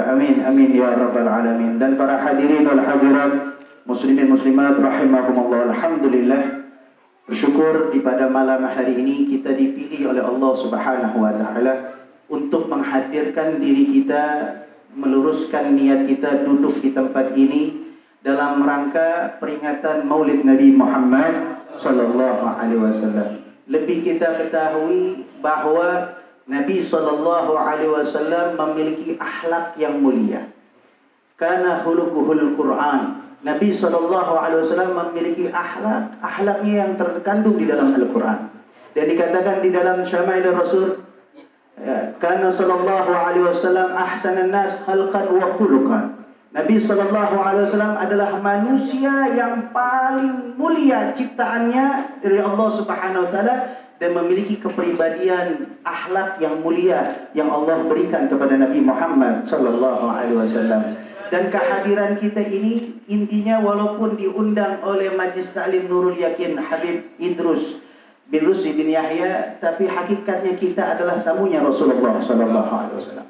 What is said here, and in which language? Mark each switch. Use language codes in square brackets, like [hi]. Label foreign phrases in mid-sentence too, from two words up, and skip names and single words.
[ar] آمين آمين يا رب العالمين. [id] Dan para [ar] الحاضرين والحاضرات, المسلمين المسلمات رحمكم الله, [id] alhamdulillah, bersyukur di pada malam hari ini kita dipilih oleh Allah [ar] سبحانه وتعالى [id] untuk menghadirkan diri kita, meluruskan niat kita duduk di tempat ini dalam rangka peringatan Maulid Nabi Muhammad [ar] صلى الله عليه وسلم. [id] Lebih kita ketahui bahawa Nabi [ar] صلى الله عليه وسلم [id] memiliki akhlak yang mulia. [ar] كان خلقه القرآن. [id] Nabi [ar] صلى الله عليه وسلم [id] memiliki akhlaknya yang terkandung di dalam Al-Quran. Dan dikatakan di dalam Syama'il Rasul, [ar] كان صلى الله عليه وسلم أحسن الناس خلقا وخلقا. [id] Nabi [ar] صلى الله عليه وسلم [id] adalah manusia yang paling mulia ciptaannya dari Allah [ar] سبحانه وتعالى [id] dan memiliki kepribadian akhlak yang mulia yang Allah berikan kepada Nabi Muhammad [ar] صلى الله عليه وسلم. [id] Dan kehadiran kita ini intinya walaupun diundang oleh Majlis Ta'lim Nurul Yakin Habib Idrus bin Rusdi bin Yahya, tapi hakikatnya kita adalah tamunya Rasulullah [ar] صلى الله عليه وسلم.